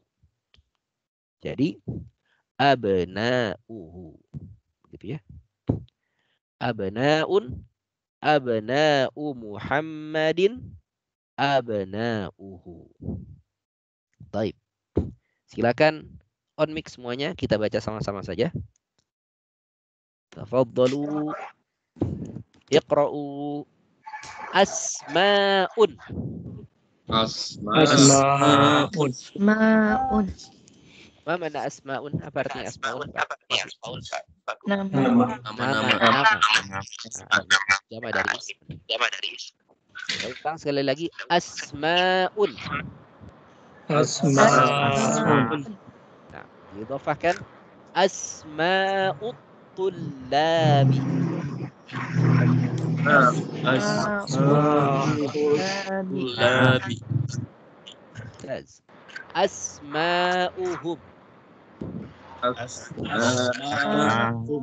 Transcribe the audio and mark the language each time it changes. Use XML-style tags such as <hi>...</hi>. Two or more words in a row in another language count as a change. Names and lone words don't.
<id>Jadi abna'uhu. Gitu ya.</id> <ar>أبناء، أبناء محمد، أبناؤه. Baik.</ar> <id>Silakan</id> <en>on mic</en> <id>semuanya, kita baca sama-sama saja.</id> <ar>تفضلوا. اقرؤوا. Asma'un. Asma'un. ما معنى أسماء?</ar> <id>Apa artinya asma'un? Nama. Jama dari ism. Ulang sekali lagi. Asma'un. Asma'un. Nah,</id> <ar>didhafahkan أسماء الطلاب. Asma'ul ممتاز. أسماؤهم. Asma'ul</ar>